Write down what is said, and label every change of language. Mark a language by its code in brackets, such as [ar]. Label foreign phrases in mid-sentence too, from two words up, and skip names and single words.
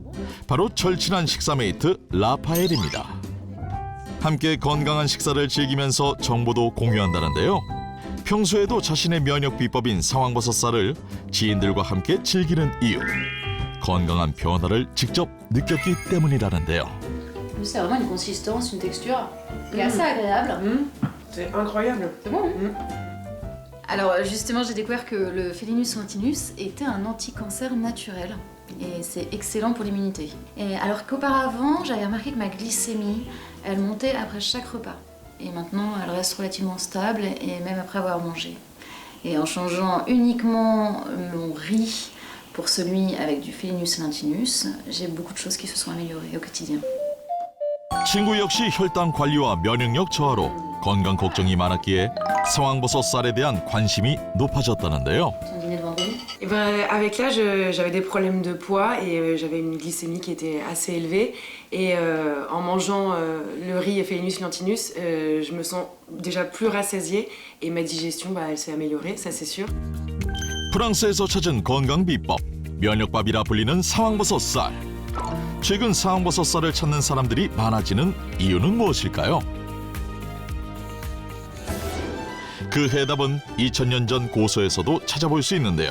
[ko] 바로 절친한 식사메이트 라파엘입니다. 함께 건강한 식사를 즐기면서 정보도 공유한다는데요. 평소에도 자신의 면역 비법인 상황버섯살을 지인들과 함께 즐기는 이유. 건강한 변화를 직접 느꼈기 때문이라는데요. [fr] C'est vraiment une consistance, une texture qui est assez agréable. C'est incroyable. C'est bon. Alors justement, j'ai découvert que le Phélinus linteus était un anti-cancer naturel et c'est excellent pour l'immunité. Et alors qu'auparavant, j'avais remarqué que ma glycémie, elle montait après chaque repas. Et maintenant, elle reste relativement stable et même après avoir mangé. Et en changeant uniquement mon riz pour celui avec du Phélinus linteus, j'ai beaucoup de choses qui se sont améliorées au quotidien. [ko] 친구 역시 혈당 관리와 면역력 저하로 건강 걱정이 많았기에 상황버섯 쌀에 대한 관심이 높아졌다는데요. [fr] Et ben, avec l'âge, j'avais des problèmes de poids et j'avais une glycémie qui était assez élevée. Et en mangeant le riz Phélinus linteus, je me sens déjà plus rassasiée et ma digestion, elle s'est améliorée, ça c'est sûr. [ko] 프랑스에서 찾은 건강 비법, 면역밥이라 불리는 상황버섯 쌀. 최근 상황버섯 쌀을 찾는 사람들이 많아지는 이유는 무엇일까요? 그 해답은 2000년 전 고서에서도 찾아볼 수 있는데요.